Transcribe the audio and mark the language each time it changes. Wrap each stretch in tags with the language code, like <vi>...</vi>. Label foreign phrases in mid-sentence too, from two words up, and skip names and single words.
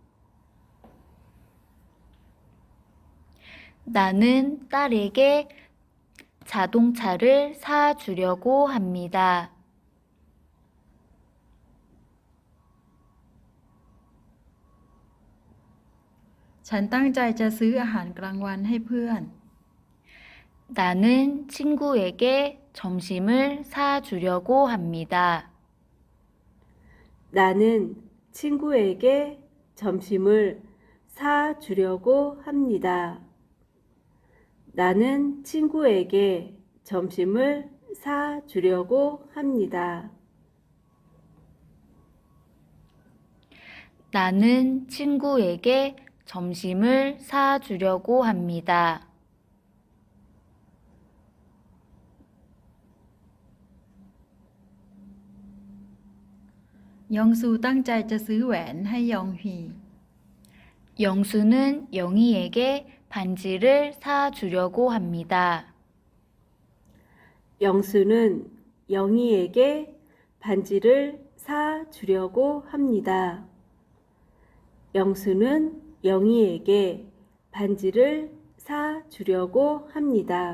<ko>나는 딸에게 자동차를 사주려고 합니다.</ko> <th>ฉันตั้งใจจะซื้ออาหารกลางวันให้เพื่อน</th> <ko>나는 친구에게 점심을 사주려고 합니다. 나는 친구에게 점심을 사주려고 합니다. 나는 친구에게 점심을 사주려고 합니다. 나는 친구에게 점심을 사주려고 합니다.</ko> <th>영수 ตั้งใจจะซื้อแหวนให้ยองฮี</th> <ko>영수는 영희에게 반지를 사주려고 합니다. 영수는 영희에게 반지를 사주려고 합니다. 영수는 영희에게 반지를 사주려고 합니다.</ko>